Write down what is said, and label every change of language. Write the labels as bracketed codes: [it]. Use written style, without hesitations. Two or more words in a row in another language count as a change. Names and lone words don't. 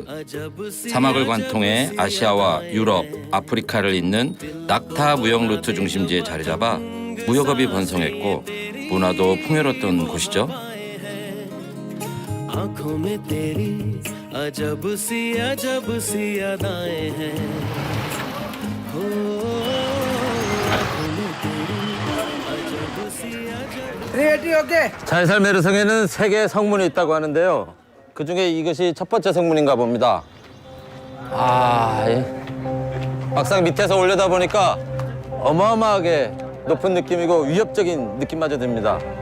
[ko] 사막을 관통해 아시아와 유럽, 아프리카를 잇는 낙타 무역 루트 중심지에 자리 잡아 무역업이 번성했고 문화도 풍요로웠던 곳이죠. [hi] आंखों में तेरी अजब सी अदाएं हैं हो आंखों में तेरी अजब सी [ko] 자이살메르 성에는 3개의 성문이 있다고 하는데요. 그 중에 이것이 첫 번째 성문인가 봅니다. 막상 밑에서 올려다보니까 어마어마하게 높은 느낌이고 위협적인 느낌마저 듭니다.